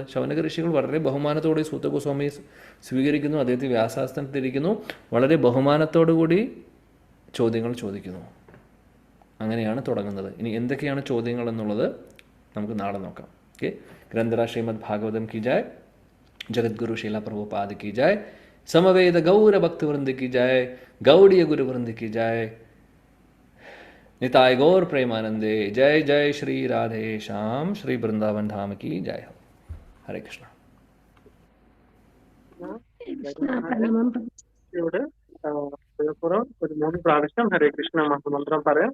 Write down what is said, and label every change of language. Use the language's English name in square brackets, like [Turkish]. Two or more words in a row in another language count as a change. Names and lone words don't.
[Malayalam] ശൗനക ഋഷികൾ വളരെ ബഹുമാനത്തോടെ സൂത ഗോസ്വാമി സ്വീകരിക്കുന്നു, അദ്ദേഹത്തെ വ്യാസാസനത്തിലിരിക്കുന്നു, വളരെ ബഹുമാനത്തോടു കൂടി ചോദ്യങ്ങൾ ചോദിക്കുന്നു. അങ്ങനെയാണ് തുടങ്ങുന്നത്. ഇനി എന്തൊക്കെയാണ് ചോദ്യങ്ങൾ എന്നുള്ളത് നമുക്ക് നാളെ നോക്കാം. [Hindi] ഓക്കെ. ग्रंथराज श्रीमद् भागवतम् की जय, जगद्गुरु शील प्रभुपाद की जय, समवेद गौर भक्तवृंद की जय, गौड़ीय गुरुवृंद की जय, निताय गौर प्रेमानंदे, जय जय श्री राधे श्याम, श्री वृंदावन धाम की जय हो. हरे कृष्णा. [Malayalam] പുറം ഒരു 3 പ്രാവശ്യം ഹരേ കൃഷ്ണ മഹാമന്ത്രം പറയാം.